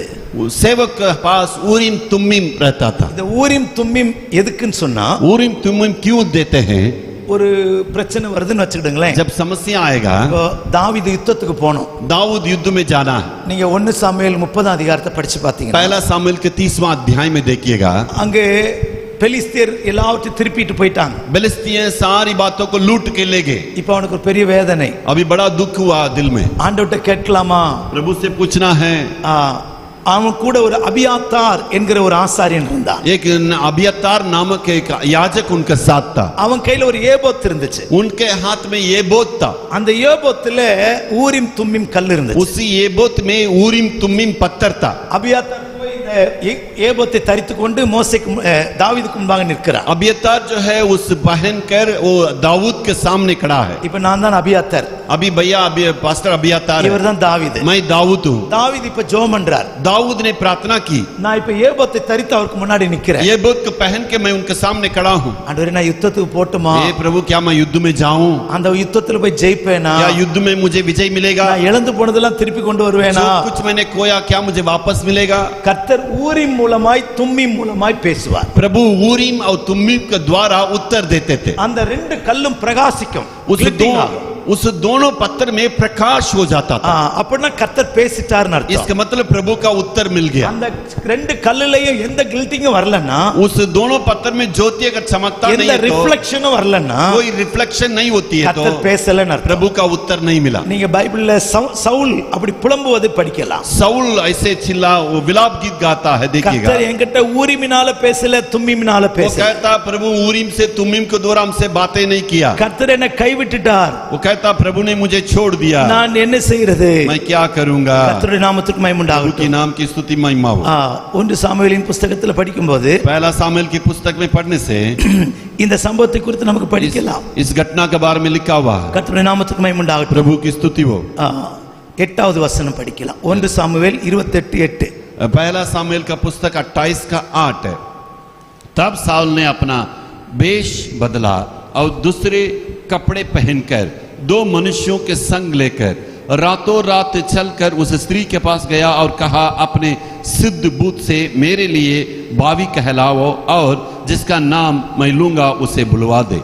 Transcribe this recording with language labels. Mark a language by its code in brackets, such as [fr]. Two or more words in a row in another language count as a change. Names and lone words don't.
[hi] सेवक के पास ऊरीम तुमीम रहता था. [ta] இந்த ஊரிம் தும்மிம் எதுக்குன்னு சொன்னா, [hi] ऊरीम तुमीम क्यों देते हैं? [ta] ஒரு பிரச்சனை வருதுன்னு வச்சுக்கிடுங்களேன். [hi] जब समस्या आएगा, [ta] தாவீது யுத்தத்துக்கு போனோம். [hi] दाऊद युद्ध में जाना है. [ta] நீங்க 1 சாமுவேல் 30ஆம் அதிகாரத்தை படிச்சு பாத்தீங்கன்னா, [hi] पहला सामुएल के 30वां अध्याय में देखिएगा, [ta] அங்கே பெலிஸ்தியர் எல்லாவற்றையும் திருப்பிட்டு போயிட்டாங்க. [hi] बेलिस्तियन सारी बातों को लूट के ले गए. [ta] இப்போ அவனுக்கு ஒரு பெரிய வேதனை. [hi] अभी बड़ा दुख हुआ दिल में. [ta] ஆண்டவர்ட்ட கேட்கலாமா? [hi] प्रभु से पूछना है. [ta] அவன் கூட ஒரு அபியாத்தார் என்கிற ஒரு ஆசாரியன் இருந்தான். [hi] एक अबियातार नामक एक याजक उनके साथ था. [ta] அவன் கையில ஒரு ஏபோத் இருந்துச்சு. [hi] उनके हाथ में येबोत था. [ta] அந்த ஏபோத்துல ஊரிம் தும்மிம் கல் இருந்துச்சு. [hi] उसी येबोत में ऊरीम तुमीम पत्थर था. [ta] அபியாத்தார் போய் இந்த ஏபோத்தை தரித்துக் கொண்டு மோசேக்கு தாவீதுக்கு முன்பாக நிற்கிறார். [hi] अबियातार जो है उस पहन कर वो दाऊद के सामने खड़ा है. [ta] இப்ப நான் தான் அபியாத்தார், [hi] अभी भैया अभी पास्टर अबियातार है. [ta] இவர் தான் தாவீது. [hi] मैं दाऊद हूँ. [ta] தாவீது இப்ப ஜெபம் பண்றார். [hi] दाऊद ने प्रार्थना की. [ta] நான் இப்ப ஏபோத்தை தரித்து அவருக்கு முன்னாடி நிக்கிறேன். [hi] ये बुत को पहन के मैं उनके सामने खड़ा हूँ. [ta] ஆண்டவரே நான் யுத்தத்துக்கு போட்டுமா? [hi] हे प्रभु क्या मैं युद्ध में जाऊं? [ta] அந்த யுத்தத்துல போய் ஜெயிப்பேனா? [hi] क्या युद्ध में मुझे विजय मिलेगा? [ta] நான் இழந்து போனதெல்லாம் திருப்பி கொண்டு வருவேனா? [hi] जो कुछ मैंने खोया क्या मुझे वापस मिलेगा? [ta] கர்த்தர் ஊரிம் மூலமாய் தும்மிம் மூலமாய் பேசுவார். [hi] प्रभु ऊरीम और तुम्मीम के द्वारा उत्तर देते थे. [ta] அந்த ரெண்டு கல்லும் பிரகாசிக்கும். [hi] उस दोनों पत्थर में प्रकाश हो जाता था. [ta] அப்படினா கர்த்தர் பேசிட்டார்னு அர்த்தம். [hi] इसका मतलब प्रभु का उत्तर मिल गया. [ta] அந்த ரெண்டு கல்லுலயும் எந்த கில்ட்டிங்கும் வரலன்னா, [hi] उस दोनों पत्थर में ज्योति अगर चमकता नहीं [ta] எந்த [hi] है तो [ta] ரிஃப்ளெக்ஷனும் வரலன்னா, [hi] कोई रिफ्लेक्शन नहीं होती है तो [ta] கர்த்தர் பேசலன்னு அர்த்தம். [hi] प्रभु का उत्तर नहीं मिला. [ta] நீங்க பைபிள்ல சவுல் அப்படி புலம்புவது படிக்கலாம். [hi] साउल ऐसे चिल्ला वो विलाप गीत गाता है, देखिएगा. [ta] கர்த்தர் என்கிட்ட ஊரிமினால பேசல, தும்மிமினால [hi] वो [ta] பேசல. [hi] कहता प्रभु ऊरीम से तुम्मीम के द्वारा हमसे बातें नहीं किया. [ta] கர்த்தர் என்னை கைவிட்டுட்டார். [hi] वो कहता प्रभु ने मुझे छोड़ दिया. [ta] நான் என்ன செய்யறது? [hi] मैं क्या करूंगा? [ta] கர்த்தருடைய நாமத்துக்கு மகிமை [hi] प्रभु [ta] உண்டாகட்டும். [hi] के नाम की स्तुति महिमा हो. [ta] 1 சாமுவேலின் புத்தகத்துல படிக்கும்போது [hi] पहला सामुएल की पुस्तक में पढ़ने से [ta] இந்த சம்பவத்தை குறித்து நமக்கு படிக்கலாம். [hi] इस घटना के बारे में लिखा हुआ है. [ta] கர்த்தருடைய நாமத்துக்கு மகிமை உண்டாகட்டும். [hi] प्रभु की स्तुति हो. [ta] 8வது வசனம் படிக்கலாம். 1 சாமுவேல் 28:8. [hi] पहला सामुएल का पुस्तक 28 का 8 है. तब साउल ने अपना वेश बदला और दूसरे कपड़े पहनकर 2 मनुष्यों के संग लेकर रातों रात चलकर उस स्त्री के पास गया और कहा, अपने सिद्ध बूत से मेरे लिए बावी कहलाओ और जिसका नाम मैं लूंगा उसे बुलवा दे.